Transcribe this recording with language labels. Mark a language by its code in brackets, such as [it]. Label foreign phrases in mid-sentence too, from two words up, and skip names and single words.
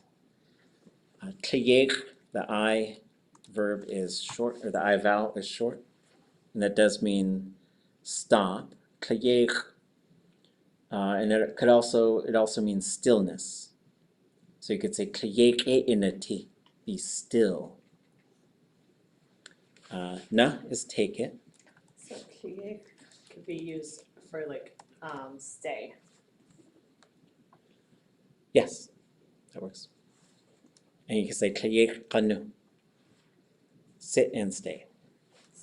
[en] Yeexʼ, the I verb is short, or the I vowel is short, and that does mean stop. Yeexʼ, and it also means stillness. So you could say [tli] yeexʼ inati, [en] be still. Na is take it. So kiek could be used for like stay. Yes, that works. And you can say [tli] yeexʼ qanu, [en] sit and stay.